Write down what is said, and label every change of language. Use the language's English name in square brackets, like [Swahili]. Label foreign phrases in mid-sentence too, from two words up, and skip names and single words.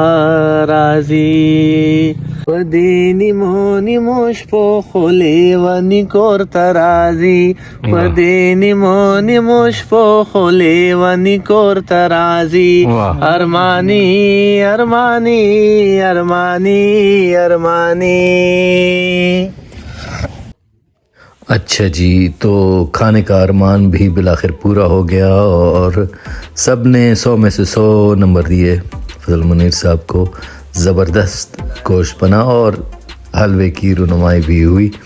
[Pashto] راځي پدې نیمو شپو خولې ونی کورتا راځي پدې نیمو شپو خولې ونی کورتا راځي ارمانی ارمانی ارمانی ارمانی. [Urdu] اچھا جی، تو کھانے کا ارمان بھی بالآخر پورا ہو گیا اور سب نے 100 میں سے 100 نمبر دیے فضل منیر صاحب کو. زبردست گوشت بنا اور حلوے کی رونمائی بھی ہوئی.